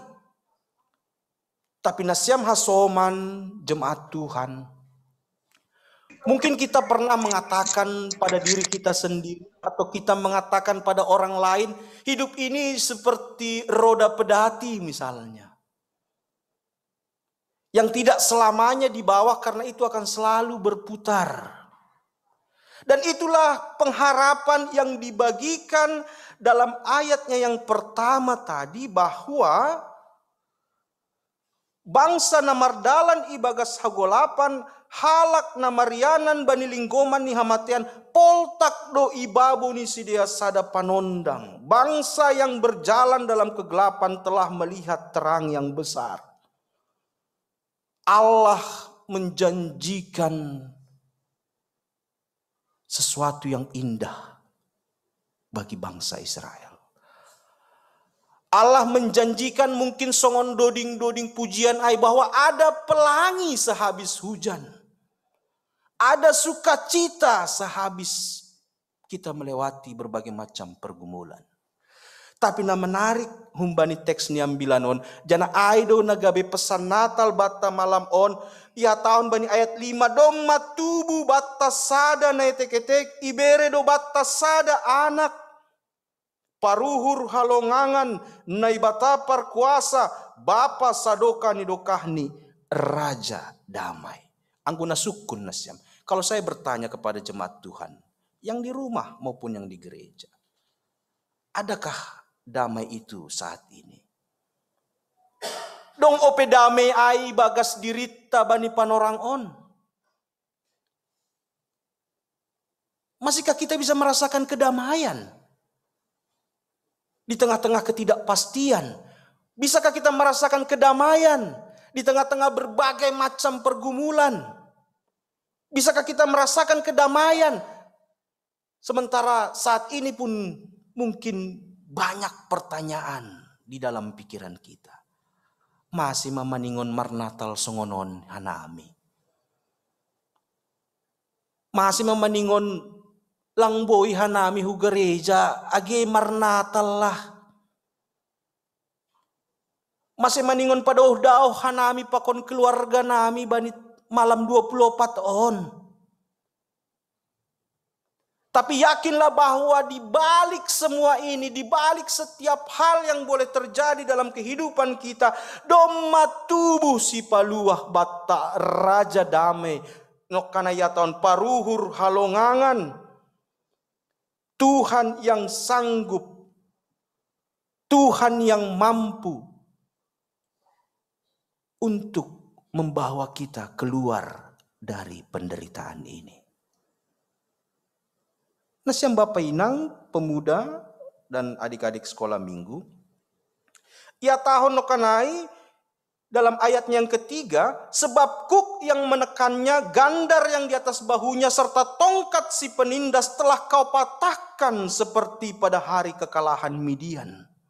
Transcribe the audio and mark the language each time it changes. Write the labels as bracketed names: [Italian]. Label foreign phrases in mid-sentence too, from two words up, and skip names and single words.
[Batak Simalungun] Tapi Nasyam Hasoman, jemaat Tuhan, [Indonesian] mungkin kita pernah mengatakan pada diri kita sendiri atau kita mengatakan pada orang lain, hidup ini seperti roda pedati misalnya. Yang tidak selamanya di bawah karena itu akan selalu berputar. Dan itulah pengharapan yang dibagikan dalam ayatnya yang pertama tadi, bahwa [Batak Simalungun] bangsa namardalan ibagas hagolapan halak namarianan bani linggoman ni hamatian poltak do ibabu ni sidia sada panondang. [Indonesian] Bangsa yang berjalan dalam kegelapan telah melihat terang yang besar. Allah menjanjikan sesuatu yang indah bagi bangsa Israel. Allah menjanjikan mungkin [Batak Simalungun] songon doding-doding pujian ai [Indonesian] bahwa ada pelangi sehabis hujan. Ada sukacita sehabis kita melewati berbagai macam pergumulan. [Batak Simalungun] Tapi na menarik humbani teks ni ambilanon, jana aido nagabe pesan Natal bata malam on, ia tahun bani ayat 5, doma tubuh bata sada na etek-etek, ibere do bata sada anak, paruhur halongangan, na ibata parkuasa, bapa sadoka ni dokahni, raja damai. Angguna sukun Nasyam. [Indonesian] Kalau saya bertanya kepada jemaat Tuhan, yang di rumah maupun yang di gereja, adakah damai itu saat ini? [Batak Simalungun] Dong ope damai ai bagas dirita bani panorang on. [Indonesian] Masihkah kita bisa merasakan kedamaian di tengah-tengah ketidakpastian? Bisakah kita merasakan kedamaian di tengah-tengah berbagai macam pergumulan? Bisakah kita merasakan kedamaian sementara saat ini pun mungkin banyak pertanyaan di dalam pikiran kita. [Batak Simalungun] Masih mamaningon marnatal songonon hanami. Masih mamaningon langboy hanami hu gereja age marnatal lah. Masih maningon pada daoh hanami pakon keluarga nami bani malam 24 on. [Indonesian] Tapi yakinlah bahwa di balik semua ini, di balik setiap hal yang boleh terjadi dalam kehidupan kita, [Batak Simalungun] doma tubuh si paluah bata raja damai, nokana yaton paruhur halongangan, [Indonesian] Tuhan yang sanggup, Tuhan yang mampu untuk membawa kita keluar dari penderitaan ini. [Batak Simalungun] Nasyam [Indonesian] Bapak Inang, pemuda dan adik-adik sekolah minggu, [Batak Simalungun] ia tahun nokanai [Indonesian] dalam ayatnya yang ketiga, sebab kuk yang menekannya, gandar yang di atas bahunya, serta tongkat si penindas telah kau patahkan seperti pada hari kekalahan Midian.